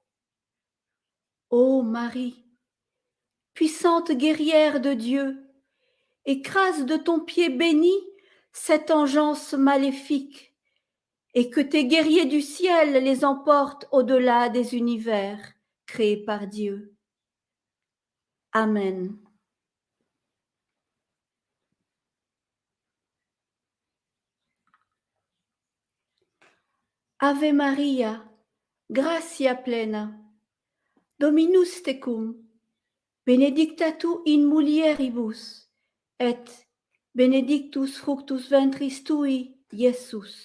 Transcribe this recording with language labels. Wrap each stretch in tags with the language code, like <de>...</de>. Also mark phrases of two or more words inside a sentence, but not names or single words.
<fr>Ô Marie, puissante guerrière de Dieu, écrase de ton pied béni cette engeance maléfique, et que tes guerriers du ciel les emportent au-delà des univers créés par Dieu. Amen.</fr> <la>Ave Maria, gratia plena, Dominus tecum, benedicta tu in mulieribus, et benedictus fructus ventris tui, Iesus.</la>